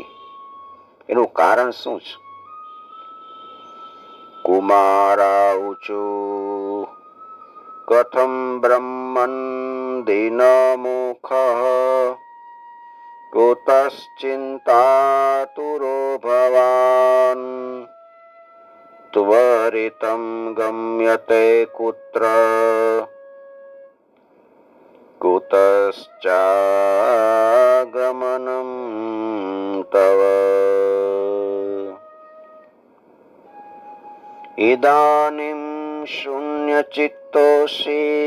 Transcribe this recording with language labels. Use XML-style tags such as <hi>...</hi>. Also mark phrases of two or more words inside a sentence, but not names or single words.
<gu>એનું કારણ શું છે?</gu> <sa>કુમારા ઉચુ કથમ બ્રહ્મન દીનમુખ કુતશ્ચિંતાતુરો ભવાન त्वरितं गम्यते कुत्र कुतश्चागमनं तव इदानीं शून्यचित्तोऽसि</sa>